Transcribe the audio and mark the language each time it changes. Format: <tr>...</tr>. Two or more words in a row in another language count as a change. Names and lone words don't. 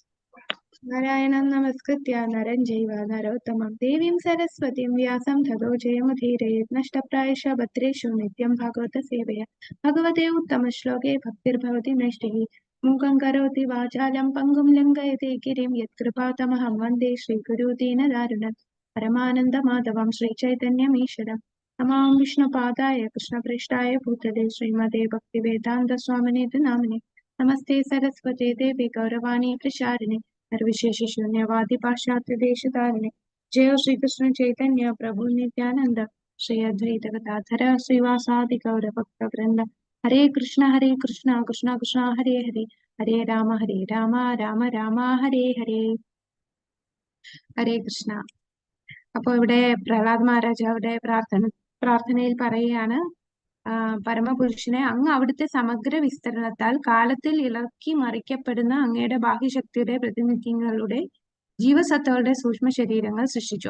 <sa>നാരായണം നമസ്കൃത്യ നരം ജൈവ നരോത്തമം ദേവീം സരസ്വതീം വ്യാസം തതോ ജയമുദീരയേത്. നഷ്ടപ്രായശ ഭദ്രേഷു നിത്യം ഭാഗവത സേവയ. ഭഗവതേ ഉത്തമ ശ്ലോകേ ഭക്തിർഭവതി നൈഷ്ഠികി. മൂകം കരോതി വാചാലം പങ്കും ലംഘയതേ ഗിരിം യത്കൃപാതമഹം വന്ദേ ശ്രീഗുരു ദീനദാരുണം. परमानन्दमाधवं श्रीचैतन्यमीश्वरं नमां विष्णुपादाय कृष्णप्रेष्ठाय भूतले श्रीमते भक्तिवेदान्तस्वामिनेति नामिने नमस्ते सरस्वते देवे गौरवाणी प्रचारिणे निर्विशेषशून्यवादी पाश्चात्यदेशतारिणे जय श्री कृष्ण चैतन्य प्रभु नित्यानंद श्री अद्वैत गदाधर श्रीवासादि गौर भक्तवृंद हरे कृष्ण कृष्ण कृष्ण हरे हरे हरे राम राम राम हरे हरे ഹരേ കൃഷ്ണ.</sa> <ml>അപ്പൊ ഇവിടെ പ്രഹ്ലാദ് മഹാരാജാവിടെ പ്രാർത്ഥനയിൽ പറയുകയാണ്, പരമപുരുഷനെ അങ്ങ് അവിടുത്തെ സമഗ്ര വിസ്തരണത്താൽ കാലത്തിൽ ഇളക്കി മറിക്കപ്പെടുന്ന അങ്ങയുടെ ബാഹ്യശക്തിയുടെ പ്രതിനിധികളുടെ ജീവസത്തകളുടെ സൂക്ഷ്മ ശരീരങ്ങൾ സൃഷ്ടിച്ചു.</ml>